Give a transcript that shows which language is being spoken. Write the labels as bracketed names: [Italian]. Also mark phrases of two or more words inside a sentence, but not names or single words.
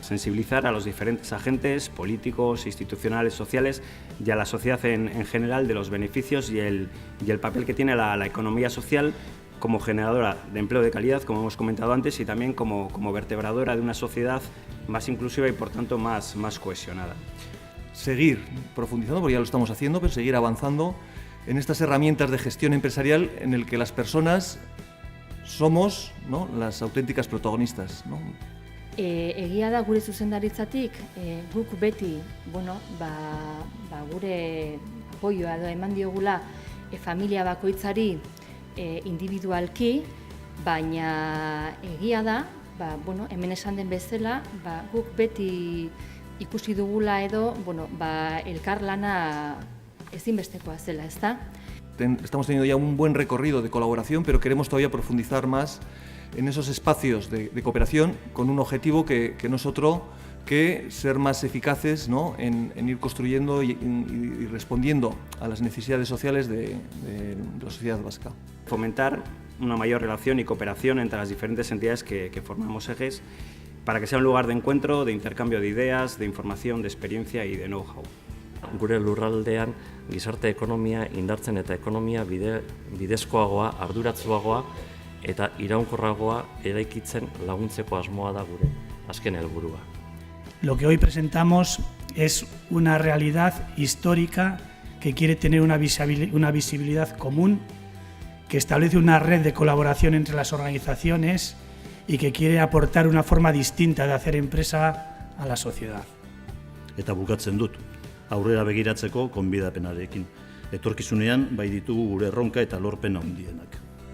[Spanish] Sensibilizar a los diferentes agentes políticos, institucionales, sociales y a la sociedad en general de los beneficios y el papel que tiene la economía social como generadora de empleo de calidad, como hemos comentado antes, y también como vertebradora de una sociedad más inclusiva y por tanto más cohesionada. Seguir profundizando, porque ya lo estamos haciendo, pero seguir avanzando en estas herramientas de gestión empresarial en el que las personas somos, ¿no?, las auténticas protagonistas, ¿no? [Basque] Egia da gure zuzendaritzatik guk beti gure apoioa edo eman diogula familia bakoitzari individualki, baina egia da, hemen esan den bezala, guk beti ikusi dugula edo elkarlana ezinbestekoa zela, ezta? [Spanish] Estamos teniendo ya un buen recorrido de colaboración, pero queremos todavía profundizar más en esos espacios de cooperación con un objetivo que no es otro que ser más eficaces, ¿no?, en ir construyendo y respondiendo a las necesidades sociales de la sociedad vasca. Fomentar una mayor relación y cooperación entre las diferentes entidades que formamos ejes para que sea un lugar de encuentro, de intercambio de ideas, de información, de experiencia y de know-how. [Basque] Gure lurraldean gizarte ekonomia indartzen eta ekonomia bidezkoagoa, arduratsuagoa eta iraunkorragoa eraikitzen laguntzeko asmoa da gure azken helburua. [Spanish] Lo que hoy presentamos es una realidad histórica que quiere tener una visibilidad común, que establece una red de colaboración entre las organizaciones y que quiere aportar una forma distinta de hacer empresa a la sociedad. [Basque] Eta bukatzen dut, aurrera begiratzeko konbidapenarekin. Etorkizunean bai ditugu gure erronka eta lorpen handienak.